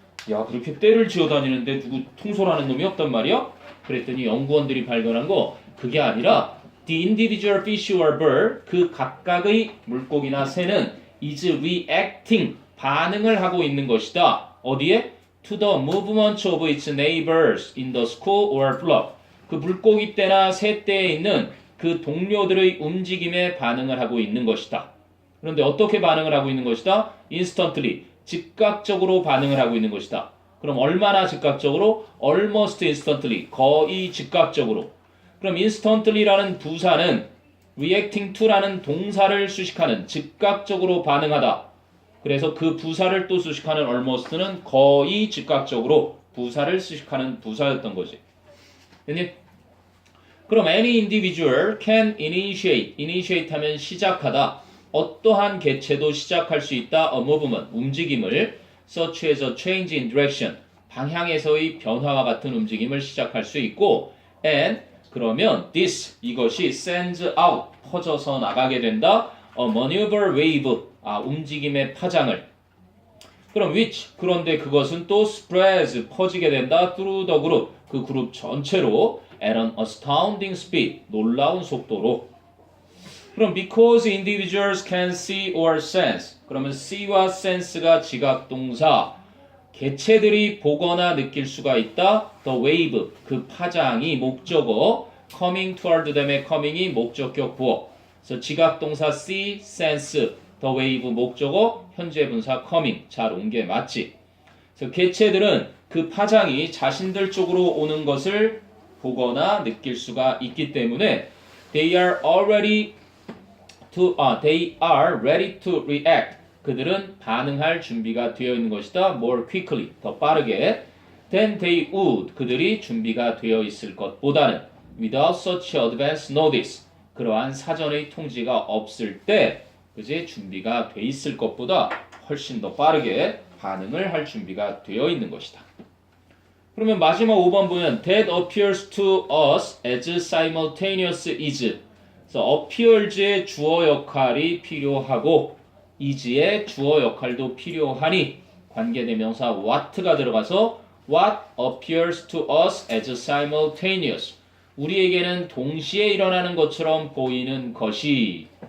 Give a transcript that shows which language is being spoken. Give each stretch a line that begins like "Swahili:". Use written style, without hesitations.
Korean: 야, 그렇게 떼를 지어 다니는데 누구 통솔하는 놈이 없단 말이야? 그랬더니 연구원들이 발견한 거 그게 아니라
English: the individual fish or bird
Korean: 그 각각의 물고기나 새는
English: is reacting
Korean: 반응을 하고 있는 것이다. 어디에?
English: To the movement of its neighbors in the school or flock.
Korean: 그 물고기 떼나 새 떼에 있는 그 동료들의 움직임에 반응을 하고 있는 것이다. 그런데 어떻게 반응을 하고 있는 것이다?
English: Instantly.
Korean: 즉각적으로 반응을 하고 있는 것이다. 그럼 얼마나 즉각적으로?
English: Almost instantly.
Korean: 거의 즉각적으로. 그럼 instantly라는 부사는 reacting to라는 동사를 수식하는 즉각적으로 반응하다. 그래서 그 부사를 또 수식하는 almost는 거의 즉각적으로 부사를 수식하는 부사였던 거지. 됐니?
English: 그럼 any individual can initiate.
Korean: initiate 하면 시작하다. 어떠한 개체도 시작할 수 있다. A movement, 움직임을
English: such as a change in direction,
Korean: 방향에서의 변화와 같은 움직임을 시작할 수 있고 and 그러면 this, 이것이
English: sends out,
Korean: 퍼져서 나가게 된다.
English: A maneuver wave,
Korean: 움직임의 파장을. 그럼 which, 그런데 그것은 또 spreads, 퍼지게 된다.
English: through the group,
Korean: 그 그룹 전체로
English: at an astounding speed,
Korean: 놀라운 속도로.
English: 그럼 because individuals can see or sense.
Korean: 그러면 see와 sense가 지각동사. 개체들이 보거나 느낄 수가 있다. The wave, 그 파장이 목적어. coming toward them의 coming이 목적격 부어. 그래서 지각동사 see, sense, the wave 목적어, 현재 분사 coming. 잘 온 게 맞지. 그래서 개체들은 그 파장이 자신들 쪽으로 오는 것을 보거나 느낄 수가 있기 때문에
English: they are ready to react.
Korean: 그들은 반응할 준비가 되어 있는 것이다.
English: more quickly,
Korean: 더 빠르게.
English: than they would,
Korean: 그들이 준비가 되어 있을 것보다는
English: without such advance notice.
Korean: 그러한 사전의 통지가 없을 때, 그지? 준비가 돼 있을 것보다 훨씬 더 빠르게 반응을 할 준비가 되어 있는 것이다. 그러면 마지막 5번 보면
English: that appears to us as simultaneous is.
Korean: 그래서 appears의 주어 역할이 필요하고 is의 주어 역할도 필요하니 관계대명사 what가 들어가서
English: what appears to us as simultaneous.
Korean: 우리에게는 동시에 일어나는 것처럼 보이는 것이.